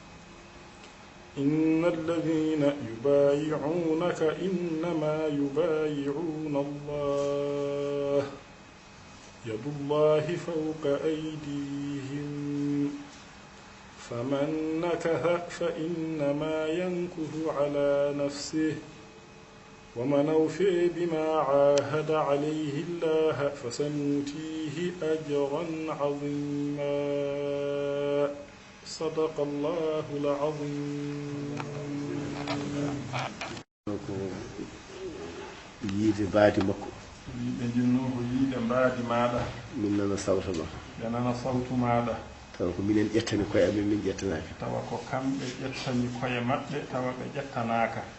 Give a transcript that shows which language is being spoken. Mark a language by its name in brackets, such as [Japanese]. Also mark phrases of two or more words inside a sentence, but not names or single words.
[Arabic] إن الذين يبايعونك إنما يبايعون الله يد الله فوق أيديهم فمن نكث فإنما ينكث على نفسه ومن أوفي بما عاهد عليه الله فسنؤتيه أجرا عظيما. صدق الله العظيم. [Fula] yiide baadi makko ɓe jinnoho yiide mbaadi maɗa min nana sawta ma ɓe nana sawtu maɗa tawa ko minen ƴettani koye amen min ƴettanaka tawa ko kamɓe ƴettani koye maɓɓe tawa ɓe ƴettanaka.